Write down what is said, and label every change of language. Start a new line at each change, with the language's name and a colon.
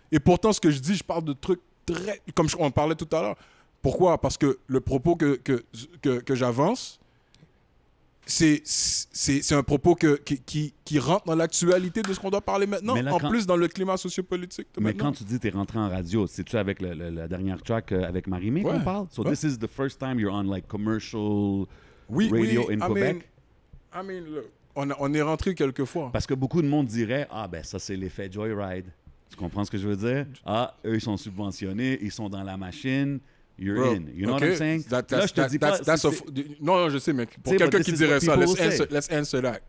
French: Et pourtant, ce que je dis, je parle de trucs très... Comme on parlait tout à l'heure. Pourquoi? Parce que le propos que j'avance, c'est un propos qui rentre dans l'actualité de ce qu'on doit parler maintenant, là, plus dans le climat sociopolitique. Mais quand tu dis que tu es rentré en radio, c'est-tu avec la dernière track avec Marie-Mé qu'on parle?
English: So this is the first time you're on like commercial radio in Quebec? I mean, look,
French: on est rentré quelques fois. Parce que beaucoup de monde dirait, ah ben ça c'est l'effet Joyride. Tu comprends ce que je veux dire? Ah, eux ils sont subventionnés, ils sont dans la machine.
English: You're in. You know what I'm saying?
French: Là, je te dis pas... Non, je sais, mais pour quelqu'un qui dirait ça,
English: let's answer that.